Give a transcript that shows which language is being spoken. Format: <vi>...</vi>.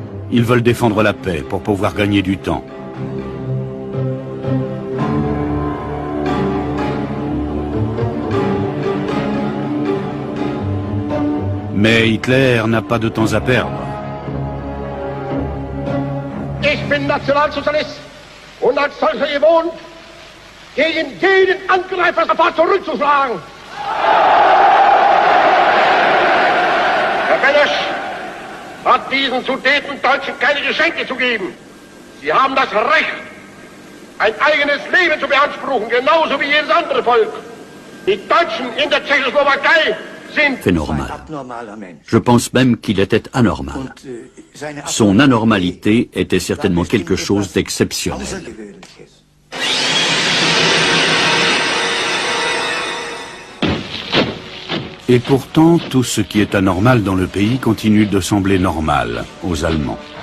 <fr>Ils veulent défendre la paix pour pouvoir gagner du temps. Mais Hitler n'a pas de temps à perdre.</fr> <de>Ich bin Nationalsozialist und als solcher gewohnt, gegen jeden Angreifer sofort zurückzuschlagen. Herr Beneš hat diesen Sudetendeutschen keine Geschenke zu geben. Sie haben das Recht, ein eigenes Leben zu beanspruchen, genauso wie jedes andere Volk. Die Deutschen in der Tschechoslowakei sind...</de> <fr>C'est normal. Je pense même qu'il était anormal. Son anormalité était certainement quelque chose d'exceptionnel. Et pourtant, tout ce qui est anormal dans le pays continue de sembler normal aux Allemands.</fr>